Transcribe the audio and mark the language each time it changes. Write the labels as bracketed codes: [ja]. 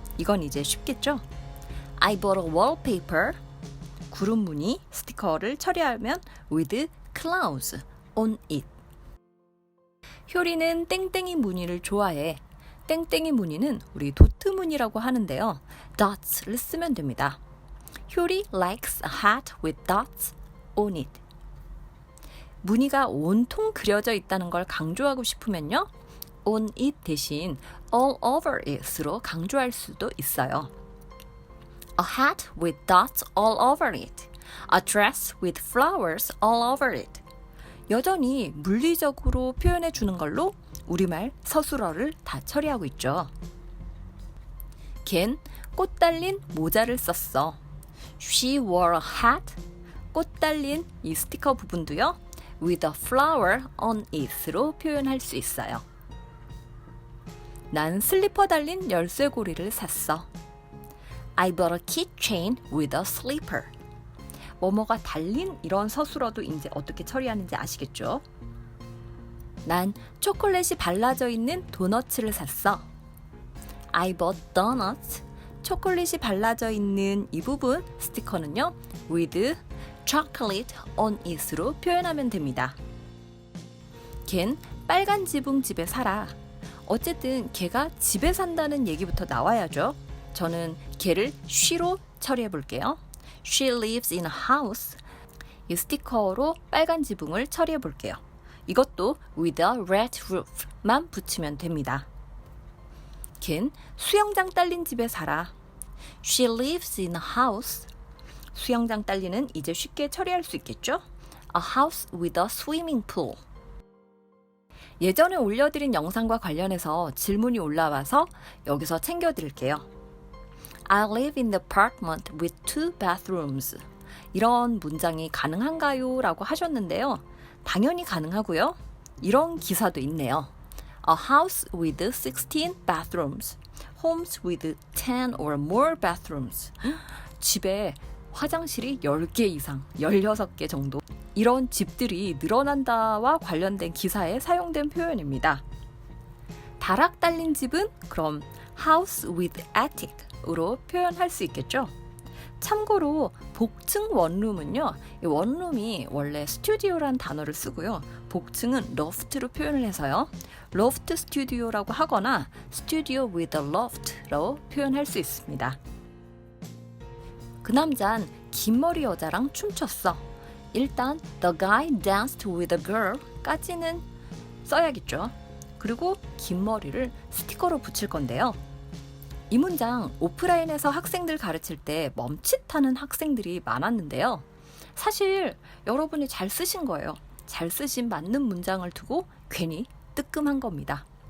[ko] 이건 이제 쉽겠죠? [en] I bought a wallpaper. [ko] 구름 무늬 스티커를 처리하면 [en] with clouds on it. [ko] 효리는 땡땡이 무늬를 좋아해. 땡땡이 무늬는 우리 도트 무늬라고 하는데요. dots를 쓰면 됩니다. [en] 효리 likes a hat with dots on it. [ko] 무늬가 온통 그려져 있다는 걸 강조하고 싶으면요. [en] on it [ko] 대신 [en] all over it으로 [ko] 강조할 수도 있어요. [en] A hat with dots all over it. A dress with flowers all over it. [ko] 여전히 물리적으로 표현해 주는 걸로 우리말 서술어를 다 처리하고 있죠. 걘 꽃 달린 모자를 썼어. [en] She wore a hat. [ko] 꽃 달린 이 스티커 부분도요. [en] with a flower on it으로 [ko] 표현할 수 있어요. 난 슬리퍼 달린 열쇠고리를 샀어. [en] I bought a keychain with a slipper. [ko] 뭐뭐가 달린 이런 서술어도 이제 어떻게 처리하는지 아시겠죠? 난 초콜릿이 발라져 있는 도너츠를 샀어. [en] I bought donuts. [ko] 초콜릿이 발라져 있는 이 부분 스티커는요, [en] with chocolate on it [ko] 으로 표현하면 됩니다. 걘 빨간 지붕 집에 살아. 어쨌든 걔가 집에 산다는 얘기부터 나와야죠. 저는 걔를 she로 처리해 볼게요. [en] She lives in a house. [ko] 이 스티커로 빨간 지붕을 처리해 볼게요. 이것도 [en] with a red roof [ko] 만 붙이면 됩니다. 걘 수영장 딸린 집에 살아. [en] She lives in a house. [ko] 수영장 딸리는 이제 쉽게 처리할 수 있겠죠? [en] A house with a swimming pool. [ko] 예전에 올려드린 영상과 관련해서 질문이 올라와서 여기서 챙겨드릴게요. [en] I live in the apartment with 2 bathrooms. [ko] 이런 문장이 가능한가요? 라고 하셨는데요. 당연히 가능하고요. 이런 기사도 있네요. [en] A house with 16 bathrooms. Homes with 10 or more bathrooms. [ko] 집에 화장실이 10개 이상, 16개 정도. 이런 집들이 늘어난다와 관련된 기사에 사용된 표현입니다. 다락 달린 집은 그럼 [en] house with attic [ko] 으로 표현할 수 있겠죠. 참고로 복층 원룸은요, 이 원룸이 원래 스튜디오란 단어를 쓰고요, 복층은 loft로 표현을 해서요, loft studio라고 하거나 [en] studio with a loft [ko] 로 표현할 수 있습니다. 그 남잔 긴 머리 여자랑 춤췄어. 일단 [en] the guy danced with a girl [ko] 까지는 써야겠죠. 그리고 긴 머리를 스티커로 붙일 건데요. 이 문장 오프라인에서 학생들 가르칠 때 멈칫하는 학생들이 많았는데요. 사실 여러분이 잘 쓰신 거예요. 잘 쓰신 맞는 문장을 두고 괜히 뜨끔한 겁니다.